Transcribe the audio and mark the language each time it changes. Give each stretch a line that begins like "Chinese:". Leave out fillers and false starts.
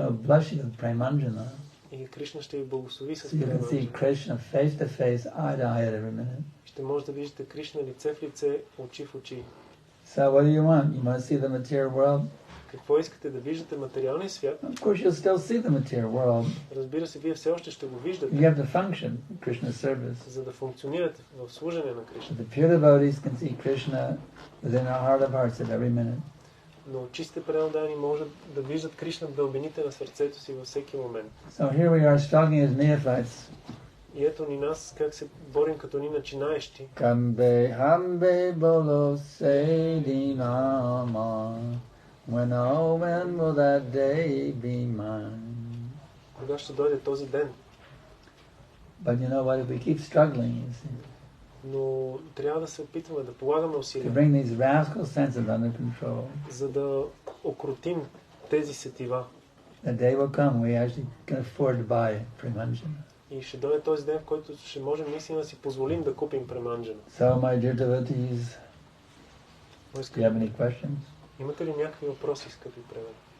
English: will bless you with premanjana.
Bulgarian: И Кришна ще ви благослови с
English: So you can see Krishna face to face, eye to eye at every minute.
Bulgarian: Ще може да виждате Кришна лице в лице, очи в очи.
English: So what do you want? You want to see the material world?
Bulgarian: Какво искате да виждате материалния свят?
English: Of course, you'll still see the material world.
Bulgarian: Разбира се, вие все още ще го виждате.
English: You have to function in Krishna's service.
Bulgarian: За да функционирате в служене на Кришна.
English: The pure devotees can see Krishna within our heart of hearts at every minute.
Bulgarian: Но чистите преданни може да виждат Кришна в дълбините на сърцето си във всеки момент.
English: So here we are struggling as neophytes.
Bulgarian: И ето ни нас как се борим като ни начинаещи.
Bangla: Kambe hambe bolo se nama.
English: When will that day be mine?
Bulgarian: Кога ще дойде този ден?
English: But you know what? If we keep struggling, you see,
Bulgarian: Но трябва да се опитваме да полагаме
English: to
Bulgarian: усилия,
English: bring these rascal senses under control,
Bulgarian: за да окрутим тези сетива.
English: the day will come we actually can afford to buy premanjana.
Bulgarian: И ще дойде този ден, в който ще можем наистина да си позволим да купим преманджана.
English: So, my dear devotees, do you have any questions?
Bulgarian: Имате ли някакви въпроси, скъпи преданни?